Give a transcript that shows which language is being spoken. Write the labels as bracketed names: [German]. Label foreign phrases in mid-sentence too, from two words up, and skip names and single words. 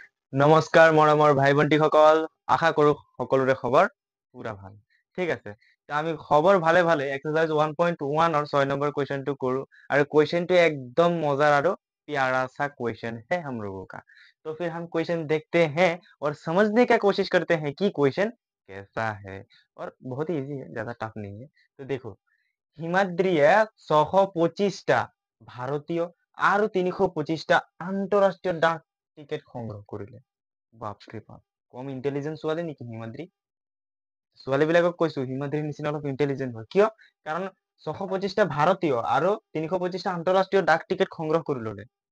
[Assamese] নমস্কাৰ মৰমৰ ভাই ভণ্টিসকল, আশা কৰো সকলোৰে খবৰ পুৰা ভাল। ঠিক আছে, তো আমি খবৰ ভালে ভালে এক্সাৰসাইজ 1.1 [Hindi] और 6 नंबर क्वेश्चन टू करूँ और क्वेश्चन तो एकदम मजार और प्यारा सा क्वेश्चन है हम लोगों का। तो फिर हम क्वेश्चन देखते हैं और समझने का कोशिश करते हैं कि क्वेश्चन कैसा है। और बहुत ही इजी है, ज्यादा टफ नहीं है। तो देखो, [Assamese] হিমাদ্রিয়ে 625টা ভারতীয় আৰু 325টা আন্তঃৰাষ্ট্ৰীয় ডাক টিকেট সংগ্ৰহ কৰিলে। বাপৰে বাপ, কম ইণ্টেলিজেন্ট ছোৱালী নেকি হিমাদ্ৰী? ছোৱালী বিলাকক কৈছো হিমাদ্ৰীৰ নিচিনা অলপ ইণ্টেলিজেন্ট হয়। কিয়? কাৰণ 625টা ভাৰতীয় আৰু 325টা আন্তঃৰাষ্ট্ৰীয় ডাক টিকেট সংগ্ৰহ কৰি ললে।